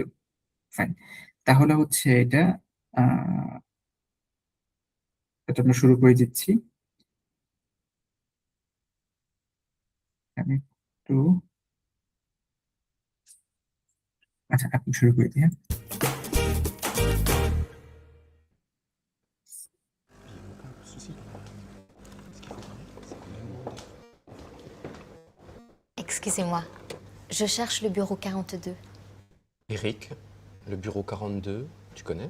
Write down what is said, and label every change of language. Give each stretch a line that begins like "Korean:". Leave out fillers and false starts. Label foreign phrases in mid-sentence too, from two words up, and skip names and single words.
Bangla: ফাইন, তাহলে হচ্ছে এটা এটা আমরা শুরু করে দিচ্ছি। আমি একটু, আচ্ছা আপনি শুরু করে দিন।
French: Excusez-moi. Je cherche le bureau 42. Eric, le bureau 42, tu connais?